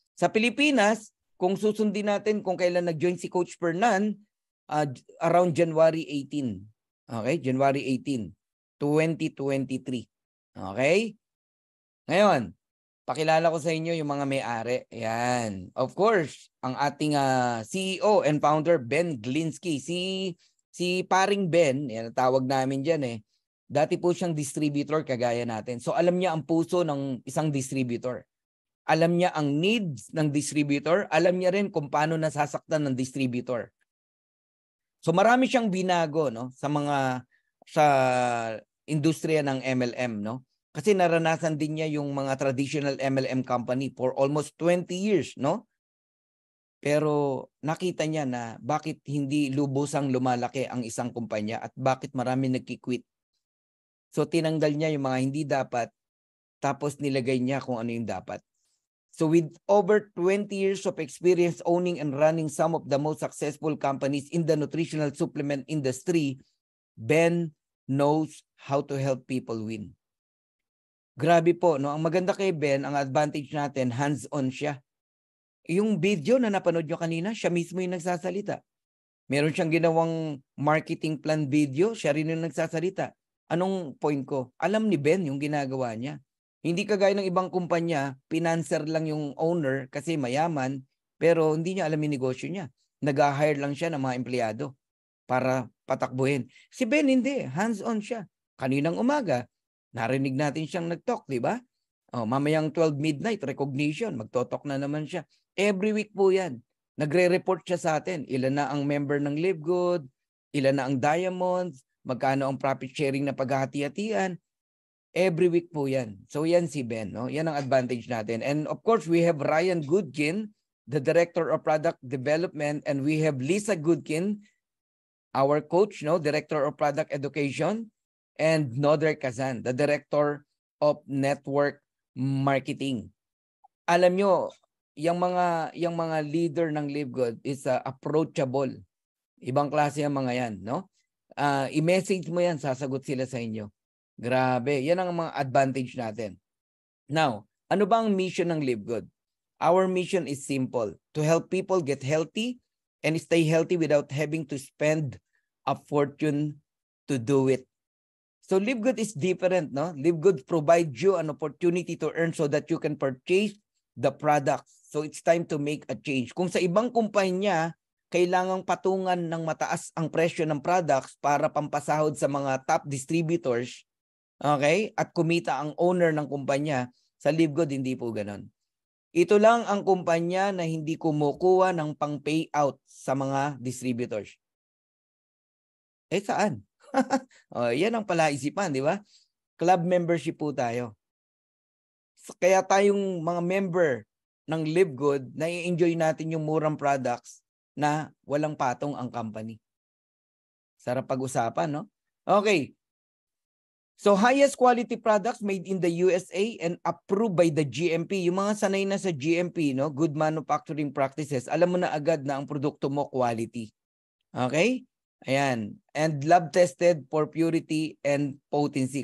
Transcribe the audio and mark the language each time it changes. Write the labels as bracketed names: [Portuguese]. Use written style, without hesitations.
[Filipino] Sa Pilipinas, kung susundin natin kung kailan nag-join si Coach Fernan, [English] around January 18. Okay? January 18, 2023. Okay? [Filipino] Ngayon, pakilala ko sa inyo yung mga may-ari. Ayan. [English] Of course, [Filipino] ang ating [English] CEO and founder, Ben Glinsky. [Filipino] Si paring Ben, yan tawag namin dyan . Dati po siyang distributor kagaya natin. So alam niya ang puso ng isang distributor. Alam niya ang needs ng distributor. Alam niya rin kung paano nasasaktan ng distributor. So marami siyang binago, no, sa industriya ng MLM, no? Kasi naranasan din niya yung mga traditional MLM company for almost 20 years, no? Pero nakita niya na bakit hindi lubusang lumalaki ang isang kumpanya at bakit marami nagki-quit. So tinanggal niya yung mga hindi dapat, tapos nilagay niya kung ano yung dapat. [English] So with over 20 years of experience owning and running some of the most successful companies in the nutritional supplement industry, Ben knows how to help people win. [Filipino] Grabe po, no? Ang maganda kay Ben, ang advantage natin, hands-on siya. Yung video na napanood nyo kanina, siya mismo yung nagsasalita. Meron siyang ginawang marketing plan video, siya rin yung nagsasalita. Anong point ko? Alam ni Ben yung ginagawa niya. Hindi kagaya ng ibang kumpanya, financer lang yung owner kasi mayaman, pero hindi niya alam yung negosyo niya. Nag-hire lang siya ng mga empleyado para patakbuhin. Si Ben hindi, hands-on siya. Kaninang umaga, narinig natin siyang nag-talk, di ba? Mamayang 12 midnight, recognition, magtotok na naman siya. [English] Every week [Filipino] po yan. Nagre-report siya sa atin. Ilan na ang member ng Live Good, ilan na ang diamonds, magkano ang profit sharing na paghahati-hatian. [English] Every week [Filipino] po yan. So yan si Ben, no? Yan ang advantage natin. [English] And of course, we have Ryan Goodkin, the Director of Product Development, and we have Lisa Goodkin, our coach, no, Director of Product Education, and Noder Kazan, the Director of Network Marketing. [Filipino] Alam nyo, yung mga leader ng Live Good is approachable. Ibang klase ang mga yan, no? I-message mo yan, sasagot sila sa inyo. Grabe, yan ang mga advantage natin. Now, ano ba ang mission ng Live Good? [English] Our mission is simple, to help people get healthy and stay healthy without having to spend a fortune to do it. So Live Good is different, no? Live Good provides you an opportunity to earn so that you can purchase the products. So it's time to make a change. [Filipino] Kung sa ibang kumpanya, kailangang patungan ng mataas ang presyo ng products para pampasahod sa mga top distributors, okay? At kumita ang owner ng kumpanya, sa Live Good hindi po ganon. Ito lang ang kumpanya na hindi kumukuha ng pang-payout sa mga distributors. Saan? Yan ang palaisipan, di ba? Club membership po tayo. Kaya tayong mga member ng Live Good, nai-enjoy natin yung murang products na walang patong ang company. Sarap pag-usapan, no? Okay. [English] So, highest quality products made in the USA and approved by the GMP. [Filipino] Yung mga sanay na sa GMP, no? [English] Good manufacturing practices. [Filipino] Alam mo na agad na ang produkto mo quality. Okay? Ayan. [English] And lab tested for purity and potency.